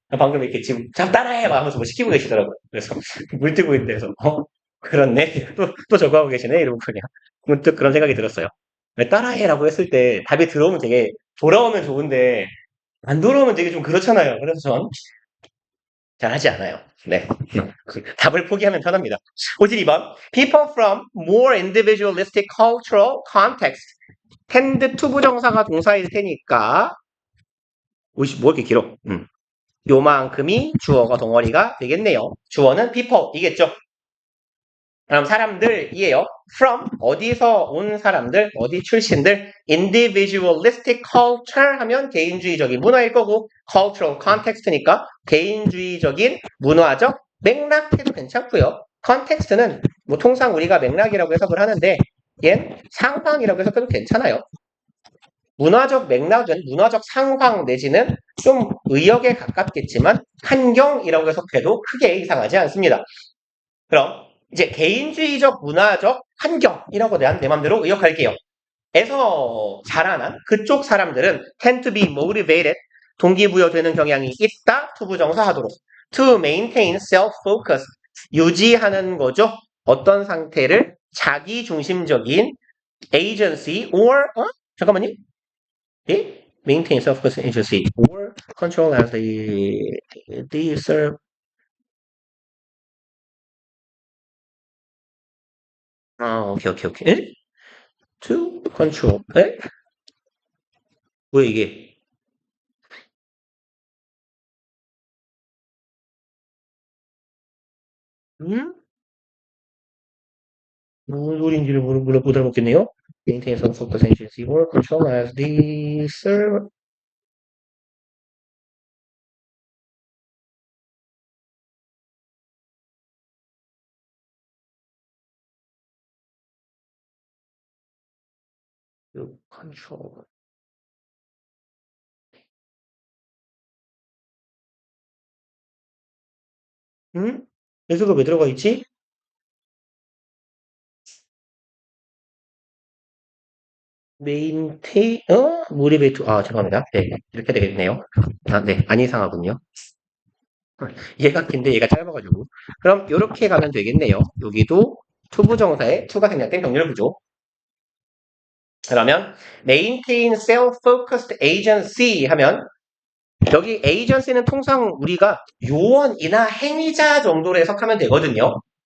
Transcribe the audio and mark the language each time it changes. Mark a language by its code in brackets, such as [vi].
[ko] 방금 이렇게 지금, 자, 따라해! 막 하면서 뭐 시키고 계시더라고요. 그래서, 물 뜨고 있는데, 서 그렇네. 또 저거 하고 계시네. 이러고 그냥. 문득 그런 생각이 들었어요. 따라해라고 했을 때 답이 들어오면 되게, 돌아오면 좋은데, 안 돌아오면 되게 좀 그렇잖아요. 그래서 전 잘하지 않아요. 네. 답을 포기하면 편합니다. 52번. [en] People from more individualistic cultural context tend to [ko] 부정사가 동사일 테니까 뭐 이렇게 길어? 요만큼이 주어가 덩어리가 되겠네요. 주어는 people이겠죠. 그럼 사람들이에요. from 어디서 온 사람들, 어디 출신들, [en] individualistic culture [ko] 하면 개인주의적인 문화일 거고 [en] cultural context [ko] 니까 개인주의적인 문화적 맥락해도 괜찮고요. context는 뭐 통상 우리가 맥락이라고 해석을 하는데 얜 상황이라고 해석해도 괜찮아요. 문화적 맥락은 문화적 상황 내지는 좀 의역에 가깝겠지만 환경이라고 해석해도 크게 이상하지 않습니다. 그럼 이제 개인주의적 문화적 환경이라고 내 맘대로 의역할게요. 에서 자라난 그쪽 사람들은 [en] tend to be motivated, [ko] 동기부여되는 경향이 있다, 투부정사하도록. [en] to maintain self-focus, [ko] 유지하는 거죠. 어떤 상태를? 자기중심적인 [en] agency or [ko] 잠깐만요. 예? [en] maintain self-focus agency or control as they serve. [ko] 오케이. 에? [en] to control. [ko] 에? 뭐야 이게? 음? 무슨 소리인지를 못 알아먹겠네요. [en] Maintain some focus agency or control as the server. control. [ko] 응? 여기가 왜 들어가 있지? [en] maintain, motivate, [ko] 죄송합니다. 네, 이렇게 되겠네요. 네, 안 이상하군요. 얘가 긴데 얘가 짧아가지고. 그럼 이렇게 가면 되겠네요. 여기도 투부정사에 투가 생략된 병렬 구조. 그러면 [en] maintain self-focused agency [ko] 하면 여기 agency는 통상 우리가 요원이나 행위자 정도로 해석하면 되거든요.